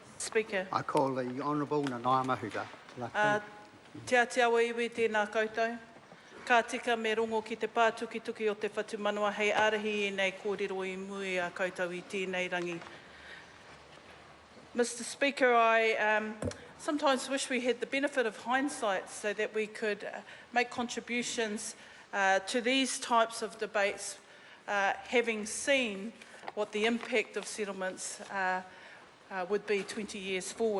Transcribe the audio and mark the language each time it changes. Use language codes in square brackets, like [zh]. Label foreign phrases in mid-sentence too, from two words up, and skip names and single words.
[en] Speaker. I call the Honourable Nanaia Mahuta. [mi] Te Atiawa iwi tēnā koutou. Ka tika me rongo ki te pātuki-tuki o te whatumanua hei arahi e nei kōrero I mui a koutou I tēnei rangi. [en] Mr. Speaker, I sometimes wish we had the benefit of hindsight so that we could make contributions to these types of debates, having seen what the impact of settlements would be 20 years forward.